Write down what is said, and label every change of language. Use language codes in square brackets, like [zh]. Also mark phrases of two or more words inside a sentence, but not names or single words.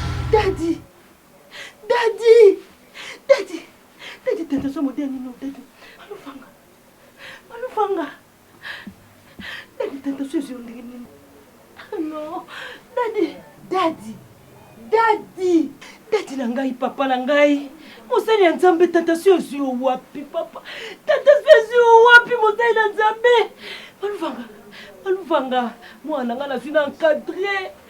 [ln] Daddy! Daddy! Daddy! Daddy, daddy, so mo deni no, daddy. Malufanga. Malufanga. Daddy, tata, so ezwi yo ndenge nini? Non, daddy, daddy, daddy, daddy na ngai, papa na ngai. Mosali ya Nzambe, tata, so ezwi yo wapi, papa? Tata, so ezwi yo wapi, mosali na Nzambe? Maluvanga, Maluvanga, mwana nga nazwi na encadré.